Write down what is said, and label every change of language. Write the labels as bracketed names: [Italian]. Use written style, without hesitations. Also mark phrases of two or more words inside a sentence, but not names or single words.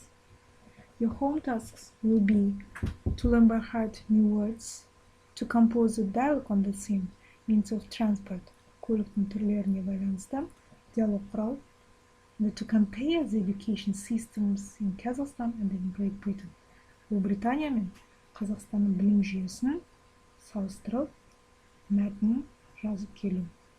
[English] Your home tasks will be to learn by heart new words, to compose a dialogue on the same means of transport, dialogue құрау, and to compare the education systems in Kazakhstan and in Great Britain. [Kazakh] Ұлыбритания мен Қазақстанның білім жүйесін салыстырып мәтінін жазып келу.